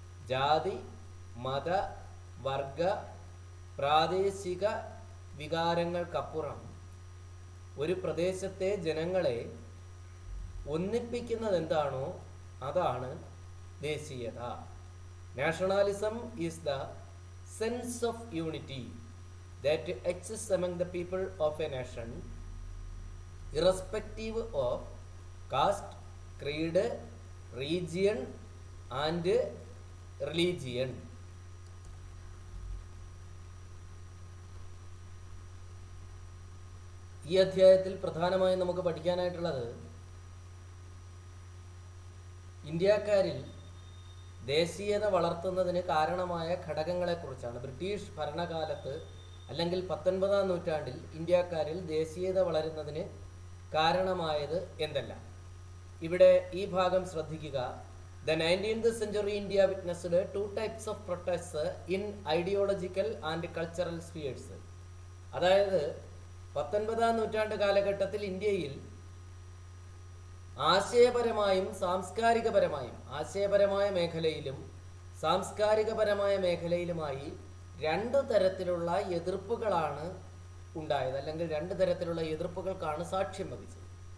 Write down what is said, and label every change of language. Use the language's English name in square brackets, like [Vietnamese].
[Malayalam] ജാതി, മത, വർഗ, പ്രാദേശിക വികാരങ്ങൾക്കപ്പുറം ഒരു പ്രദേശത്തെ ജനങ്ങളെ ഒന്നിപ്പിക്കുന്നത് എന്താണോ അതാണ് ദേശീയത. [English] Nationalism is the sense of unity that exist among the people of a nation irrespective of caste, creed, region and religion. [Malayalam] ഈ അധ്യായത്തിൽ പ്രധാനമായും നമുക്ക് പഠിക്കാനായിട്ടുള്ളത് ഇന്ത്യക്കാരിൽ ദേശീയത വളർത്തുന്നതിന് കാരണമായ ഘടകങ്ങളെക്കുറിച്ചാണ്. ബ്രിട്ടീഷ് ഭരണകാലത്ത് അല്ലെങ്കിൽ 19-ാം നൂറ്റാണ്ടിൽ ഇന്ത്യക്കാരിൽ ദേശീയത വളരുന്നതിന് കാരണമായത് എന്തെല്ലാം. ഇവിടെ ഈ ഭാഗം ശ്രദ്ധിക്കുക. [English] The 19th century India witnessed two types of protests in ideological and cultural spheres. [Malayalam] അതായത് 19-ാം നൂറ്റാണ്ട് കാലഘട്ടത്തിൽ ഇന്ത്യയിൽ ആശയപരമായും സാംസ്കാരികപരമായും, ആശയപരമായ മേഖലയിലും സാംസ്കാരികപരമായ മേഖലയിലുമായി രണ്ട് തരത്തിലുള്ള എതിർപ്പുകളാണ് ഉണ്ടായത്, അല്ലെങ്കിൽ രണ്ട് തരത്തിലുള്ള എതിർപ്പുകൾക്കാണ് സാക്ഷ്യം വഹിച്ചത്.